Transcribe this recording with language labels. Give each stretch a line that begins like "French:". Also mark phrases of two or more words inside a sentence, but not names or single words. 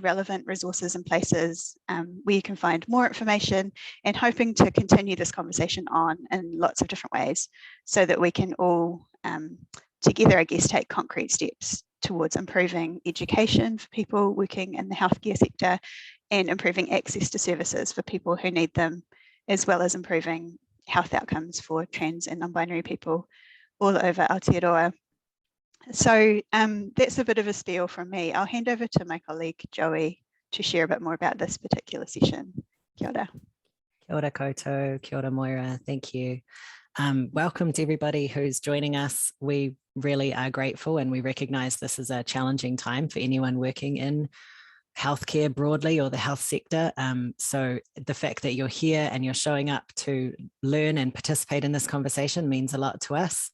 English: relevant resources and places where you can find more information, and hoping to continue this conversation on in lots of different ways so that we can all together, I guess, take concrete steps towards improving education for people working in the healthcare sector and improving access to services for people who need them, as well as improving health outcomes for trans and non-binary people all over Aotearoa. So that's a bit of a spiel from me. I'll hand over to my colleague Joey to share a bit more about this particular session.
Māori: Kia ora. Kia ora koutou, kia ora Moira,
English: thank you. Welcome to everybody who's joining us. We really are grateful, and we recognise this is a challenging time for anyone working in healthcare broadly or the health sector. So the fact that you're here and you're showing up to learn and participate in this conversation means a lot to us.